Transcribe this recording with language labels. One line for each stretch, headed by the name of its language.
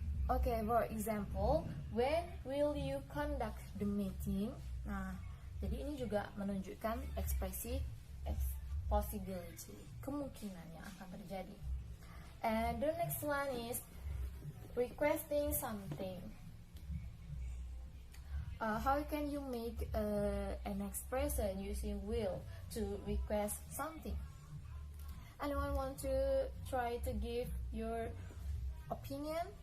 English: Okay, for example, when will you conduct the meeting?
Indonesian: Nah, jadi ini juga menunjukkan ekspresi possibility, kemungkinan yang akan terjadi.
English: And the next one is requesting something. How can you make an expression using will to request something? Anyone want to try to give your opinion?